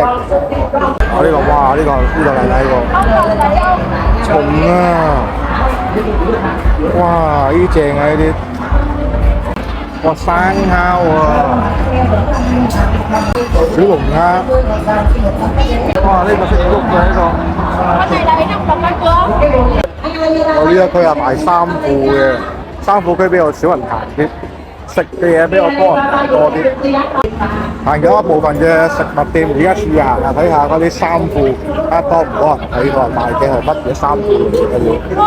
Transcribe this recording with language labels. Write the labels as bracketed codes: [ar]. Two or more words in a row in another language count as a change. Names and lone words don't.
[yue] 啊呢個哇！呢個嚟睇個蟲啊！哇！呢正啊呢啲。哇！生烤喎，小龍蝦，哇！呢個識喐嘅呢個。 [vi] Cái này là bị nắp độc chưa? [yue] 我呢一區係賣衫褲嘅，衫褲區比較少人行啲，食嘅嘢比較多人行多啲。行咗一部分嘅食物店，而家試下行下睇下嗰啲衫褲，睇下多唔多人睇過賣嘅係乜嘢衫褲嚟嘅。